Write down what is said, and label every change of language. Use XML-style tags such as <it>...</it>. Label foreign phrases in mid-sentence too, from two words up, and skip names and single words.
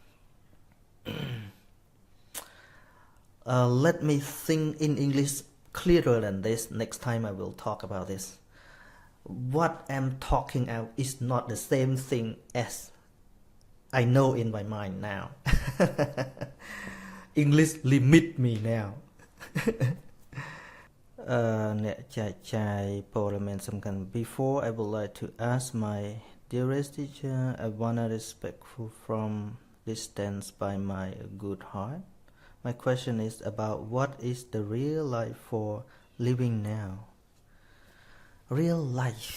<en>Let me think in English clearer than this. Next time I will talk about this. What I'm talking about is not the same thing as I know in my mind now. English limit me now.</en> <km>អ្នកចែកចាយព័ត៌មានសំខាន់</km> <en>Before I would like to ask my dearest teacher, I wanna respectful from distance by my good heart. My question is about what is the real life for living now. Real life.</en>